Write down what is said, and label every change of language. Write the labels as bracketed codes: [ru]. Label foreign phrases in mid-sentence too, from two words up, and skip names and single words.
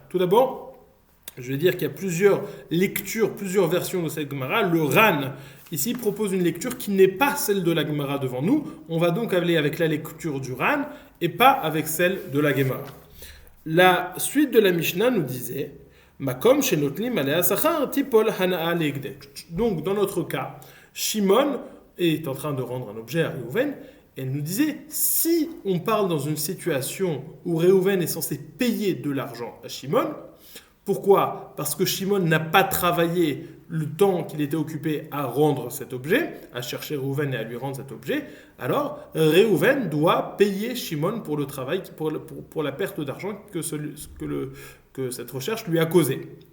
[fr] Tout d'abord, je vais dire qu'il y a plusieurs lectures, plusieurs versions de cette Gemara. Le Ran, ici, propose une lecture qui n'est pas celle de la Gemara devant nous. On va donc aller avec la lecture du Ran et pas avec celle de la Gemara. La suite de la Mishnah nous disait [he] מקום שנוטלים עליה שכר תפול הנאה להקדש. [fr] Donc, dans notre cas, Shimon est en train de rendre un objet à Reuven. Et elle nous disait, si on parle dans une situation où Reuven est censé payer de l'argent à Shimon, pourquoi? Parce que Shimon n'a pas travaillé le temps qu'il était occupé à rendre cet objet, à chercher Reuven et à lui rendre cet objet, alors Reuven doit payer Shimon pour le travail, pour la perte d'argent que cette recherche lui a causé.